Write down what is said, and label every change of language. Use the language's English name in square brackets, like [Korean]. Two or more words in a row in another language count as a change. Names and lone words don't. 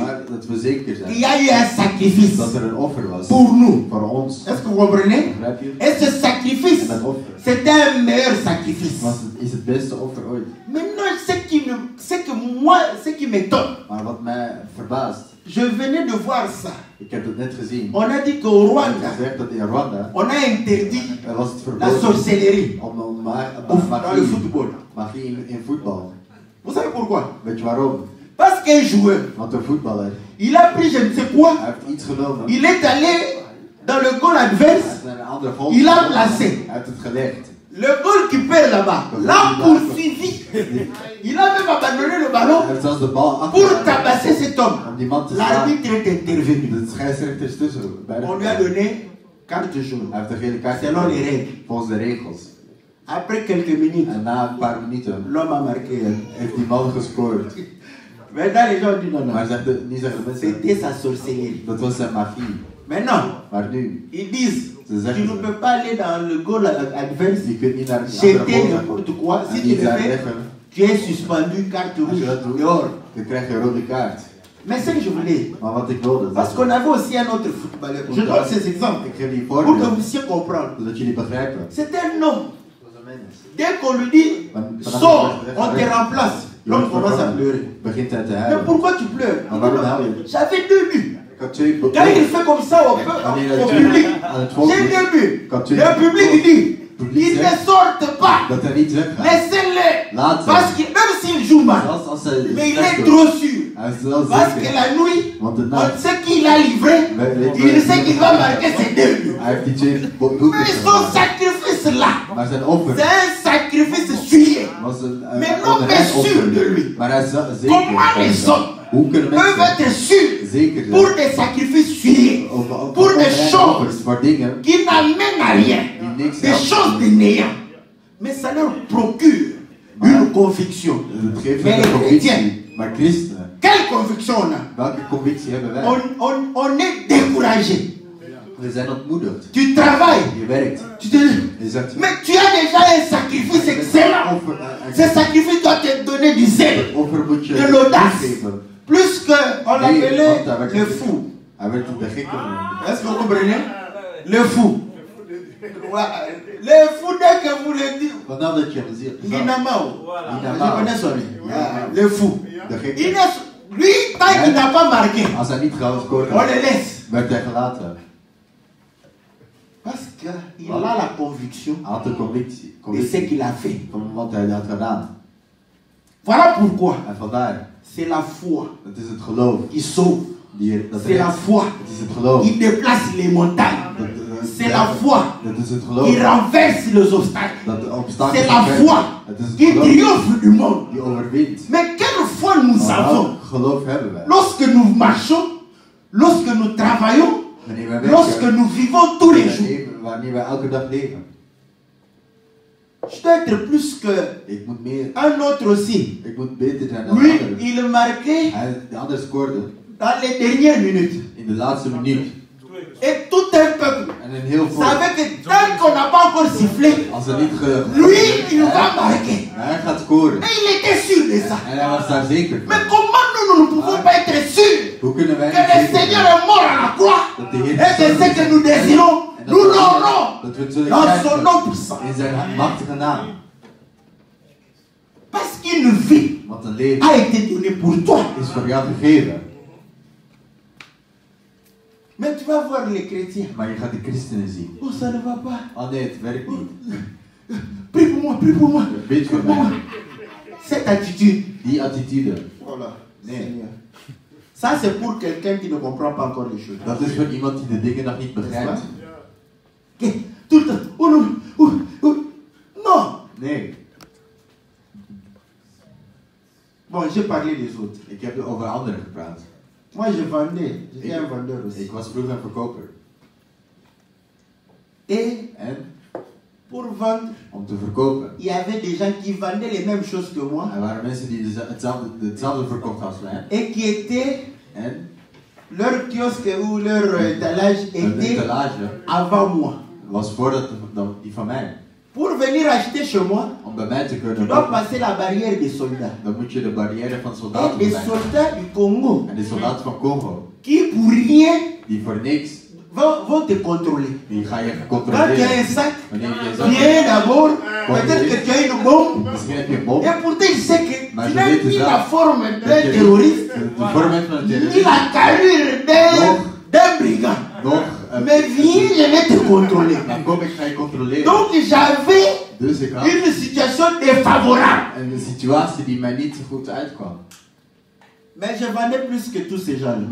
[Dutch] Maar dat we zeker [French] qu'il [Dutch] zijn [French] y a eu un sacrifice [Dutch] dat er een offer was [French] pour nous. [Dutch] voor ons. [French] Est-ce que vous comprenez? [Dutch] Begrijp je? [French] Et ce sacrifice, [Dutch] En dat offer [French] c'était un meilleur sacrifice. [Dutch] is het beste offer ooit. [French] Maintenant, ce qui m'étonne, [Dutch] Maar wat mij verbaast, [French] je venais de voir ça. [Dutch] ik heb het net gezien. [French] On a dit qu'au [Dutch] Het Rwanda, gezegd dat in Rwanda [French] on a interdit [Dutch] was het [French] la [Dutch] verboden [French] sorcellerie [Dutch] om [French] dans le football. [Dutch] magie in voetbal. [French] Vous savez pourquoi? [Dutch] Weet je waarom? [French] Parce qu'un joueur, [Dutch] Want een voetballer, [French] il a pris je ne sais quoi, [Dutch] hij heeft iets genomen. [French] il est allé dans le goal [Dutch] Hij [French] adverse, [Dutch] heeft naar een andere goal [French] il a [Dutch] genomen. [French] placé. [Dutch] Hij heeft het gelegd. [French] Le goalkeeper là-bas l'a poursuivi. Il a même abandonné le [Dutch] Hij [French] ballon [Dutch] heeft zelfs de bal [French] pour [Dutch] afgelegd [French] tabasser cet homme. [Dutch] om die man te slaan. [French] L'arbitre est intervenu. [Dutch] De scheidsrechter is tussen. Bij de [French] On lui a donné carte jaune. [Dutch] Hij heeft een gele kaart [French] Selon les règles. [Dutch] volgens de regels. [French] Après quelques minutes, [Dutch] En na een paar minuten [French] l'homme a marqué. [Dutch] heeft die man gescoord. [French] Maintenant, les gens disent non, [Dutch] Maar [French] non. [Dutch] nu zeggen de mensen, [French] C'était sa sorcellerie. [Dutch] dat was zijn magie. [French] Maintenant, [Dutch] Maar nu, [French] ils disent [Dutch] ze zeggen [French] tu ne peux pas aller dans le goal adverse, [Dutch] je kunt niet naar een andere [French] jeter [Dutch] goal [French] n'importe quoi. [Dutch] en [French] Si tu [Dutch] niet [French] le [Dutch] daar [French] fais, [Dutch] leggen. [French] tu es suspendu, carte [Dutch] Als je [French] rouge, [Dutch] dat doet, [French] dehors. [Dutch] dan krijg je een rode kaart. [French] Mais ce que je voulais, [Dutch] Maar wat ik wilde, [French] parce qu'on avait aussi un autre footballeur. Je donne ces exemples [Dutch] ik geef die [French] pour que vous [Dutch] voorbeeld, [French] puissiez comprendre. [Dutch] zodat jullie begrijpen. [French] C'est un homme. Dès qu'on lui dit sors, on te remplace. L'homme commence à pleurer. [Dutch] Begint hij te [French] Mais [Dutch] huilen. [French] pourquoi tu pleures? Il dit, [Dutch] waarom [French] non, [Dutch] huil je? [French] j'avais 2 buts. [Dutch] Ik had twee [French] Quand il fait comme ça au public, [Dutch] aan het volk [French] j'ai 2 buts. Quand tu- Le public dit, [Dutch] Public [French] ils ne [Dutch] zegt [French] sortent pas. [Dutch] dat hij niet weggaat. [French] Laissez-les. [Dutch] Laat ze. [French] Parce que même s'il joue mal, [Dutch] Zelfs als hij [French] mais il [Dutch] slecht [French] est [Dutch] doet. [French] trop sûr. [Dutch] Hij is wel [French] Parce que [Dutch] zeker. [French] la nuit, [Dutch] Want de [French] on [Dutch] nacht, [French] sait qu'il a livré. Il sait qu'il va marquer ses 2 buts. [Dutch] hij heeft die twee doelpunten [French] Mais son [Dutch] gemaakt. [French] sacrifice là, [Dutch] Maar zijn offer [French] c'est un sacrifice suivi. [Dutch] was een [French] Mais l'homme est [Dutch] oprecht [French] sûr de [Dutch] offer. [French] lui. [Dutch] Maar hij is wel zeker. [French] Comment [Dutch] van [French] les [Dutch] zichzelf. [French] hommes [Dutch] Hoe kunnen [French] peuvent [Dutch] mensen [French] être sûrs [Dutch] zeker [French] pour [Dutch] zijn [French] des sacrifices suyés, [Dutch] over [French] pour des [Dutch] oprechte [French] choses [Dutch] offers voor dingen [French] qui n'amènent à rien, [Dutch] die niks [French] des choses de néant. Mais ça leur procure une conviction. [Dutch] Het geeft [French] Mais [Dutch] hen [French] les [Dutch] een [French] chrétiens, [Dutch] convictie. Maar christenen, [French] quelle conviction on a? [Dutch] welke convictie hebben wij? [French] On est découragé. [Dutch] We zijn ontmoedigd. [French] Tu travailles, [Dutch] Je werkt. [French] tu te dis, [Dutch] Je zegt, [French] mais tu as déjà un sacrifice excellent. Ce sacrifice doit te donner du zèle, [Dutch] offer moet je [French] de l'audace. [Dutch] geven. [French] Plus que on [Dutch] Nee, want [French] l'appelait [Dutch] daar werd [French] le fou. [Dutch] Hij werd de gek genoemd. [French] Est-ce que vous comprenez? Le fou. Les fous, dès que vous le dites. [Dutch] Vanaf dat je hem ziet. [French] Linamao. Je connais son nom. Le fou. [Dutch] De [French] Lui, tant qu'il n'a pas marqué, [Dutch] Als hij niet gescoord [French] on [Dutch] had, [French] le laisse. [Dutch] werd hij gelaten. [French] Parce qu'il a la conviction [Dutch] Hij had de [French] de ce [Dutch] convictie [French] qu'il a fait. [Dutch] van wat hij had gedaan. [French] Voilà pourquoi [Dutch] En vandaar, [French] c'est la foi [Dutch] het is het geloof. [French] qui sauve. [Dutch] Dat [French] C'est la [Dutch] redt. [French] foi [Dutch] Het is het geloof. [French] qui déplace les montagnes. C'est la foi [Dutch] Dat is het [French] qui [Dutch] geloof. [French] renverse les obstacles. [Dutch] Dat de obstakels [French] C'est la [Dutch] verwerkt. [French] foi [Dutch] Het is het [French] qui [Dutch] geloof [French] triomphe du monde. [Dutch] die overwint. [French] Mais quelle foi nous avons [Dutch] Wat geloof hebben wij? [French] lorsque nous marchons, lorsque nous travaillons, [Dutch] Wanneer wij [French] lorsque [Dutch] werken, [French] nous vivons tous les jours. [Dutch] wanneer wij elke dag leven. [French] Je dois être plus [Dutch] Ik moet meer, [French] qu'un autre aussi. [Dutch] ik moet beter zijn dan [French] Lui, [Dutch] anderen. [French] il marquait [Dutch] De ander scoorde [French] dans les dernières minutes. [Dutch] in de laatste minuut. [French] Et tout un peuple [Dutch] En een heel volk. [French] savait que tant qu'on n'a pas encore sifflé, [Dutch] Als er niet [French] lui, il va marquer. [Dutch] hij gaat scoren. [French] Et il était sûr de ça. [Dutch] En hij was daar zeker van. [French] Mais comment nous ne pouvons pas être sûrs [Dutch] Hoe kunnen wij [French] que le [Dutch] niet [French] Seigneur [Dutch] zeker [French] est mort à la croix [Dutch] dat de Heer [French] et que ce que nous désirons, nous l'aurons [Dutch] dat we het zullen [French] dans son [Dutch] krijgen [French] nom puissant. [Dutch] in zijn machtige naam. [French] Parce qu'une vie [Dutch] Want een leven [French] a été donnée pour toi. [Dutch] is voor jou gegeven. [French] Mais tu vas voir les chrétiens. [Dutch] Maar je gaat de christenen zien. [French] Oh, ça ne va pas. [Dutch] Oh nee, het werkt niet. [French] Prie pour moi, prie pour moi. [Dutch] Bid voor mij. [French] Cette attitude. [Dutch] Die attitude. [French] Voilà. [Dutch] Nee. [French] Seigneur. Ça, c'est pour quelqu'un qui ne comprend pas encore les choses. [Dutch] Dat is voor iemand die de dingen nog niet begrijpt. [French] Ok. Tout le temps. Oh non. Non. [Dutch] Nee. [French] Bon, j'ai parlé des autres. [Dutch] Ik heb over anderen gepraat. [French] Moi, je vendais. J'étais un vendeur aussi. [Dutch] Ik was vroeger een verkoper. [French] Et [Dutch] En [French] pour vendre, [Dutch] om te verkopen. [French] il y avait des gens qui vendaient les mêmes choses que moi [Dutch] Er waren mensen die hetzelfde verkocht als wij. [French] et qui étaient, [Dutch] En [French] leur kiosque ou leur étalage [Dutch] hun [French] était [Dutch] etalage [French] avant moi. [Dutch] was voordat die van mij. [French] Pour venir acheter chez moi, [Dutch] Om bij mij te [French] tu [Dutch] kunnen [French] dois [Dutch] kopen, [French] passer la barrière des soldats. [Dutch] dan moet je de barrière van [French] Et [Dutch] soldaten [French] les [Dutch] zijn. [French] soldats du Congo, [Dutch] En de soldaten van Congo, [French] qui pour rien [Dutch] die voor niks, [French] vont te contrôler. [Dutch] die ga je [French] Quand tu as [Dutch] controleren. [French] un sac, [Dutch] Wanneer je zegt, [French] viens d'abord, peut-être que tu as une bombe. [Dutch] misschien heb je een bom, [French] Et pourtant, il sait que [Dutch] Maar [French] tu [Dutch] je [French] n'as [Dutch] weet [French] ni [Dutch] dus [French] la [Dutch] wel [French] forme [Dutch] dat [French] d'un [Dutch] je [French] terroriste, [Dutch] de vorm hebt van een [French] ni [Dutch] terrorist, [French] la carrure Non. d'un brigand. [Dutch] nog [French] Mais viens, je vais te contrôler. [Dutch] dan kom ik ga je controleren. [French] Donc j'avais [Dutch] Dus ik had [French] une situation défavorable. [Dutch] een situatie die mij niet zo goed uitkwam. [French] Mais je vendais plus que tous ces gens-là.